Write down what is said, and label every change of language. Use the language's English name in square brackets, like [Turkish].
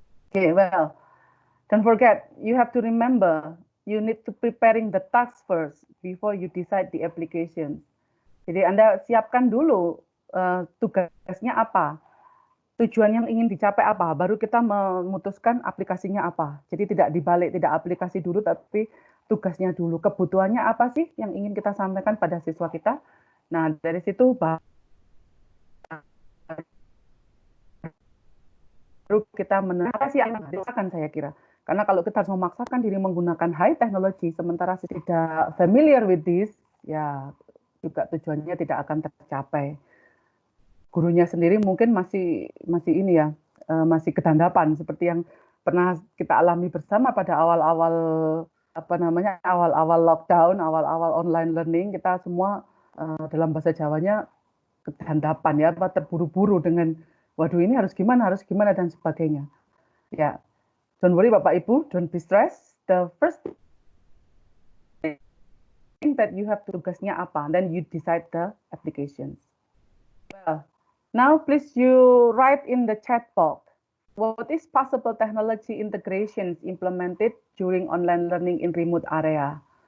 [English] Okay, well, don't forget, you have to remember, you need to preparing the task first before you decide the application. [Indonesian] Jadi Anda siapkan dulu tugasnya apa, tujuan yang ingin dicapai apa, baru kita memutuskan aplikasinya apa. Jadi tidak dibalik, tidak aplikasi dulu, tapi tugasnya dulu. Kebutuhannya apa sih yang ingin kita sampaikan pada siswa kita? Nah, dari situ baru kita menentukan yang dilakukan, saya kira. Karena kalau kita harus memaksakan diri menggunakan high technology, sementara tidak [English] familiar with this, [Indonesian] ya juga tujuannya tidak akan tercapai. Gurunya sendiri mungkin masih ini ya, masih kedandapan seperti yang pernah kita alami bersama pada awal-awal awal-awal lockdown, awal-awal online learning, kita semua dalam bahasa Jawanya kedandapan ya, terburu-buru dengan waduh ini harus gimana dan sebagainya. [English] Ya, don't worry Bapak Ibu, don't be stressed. The first thing that you have [Indonesian] tugasnya apa, [English] then you decide the applications. Well, now please you write in the chat box, what is possible technology integrations implemented during online learning in remote area?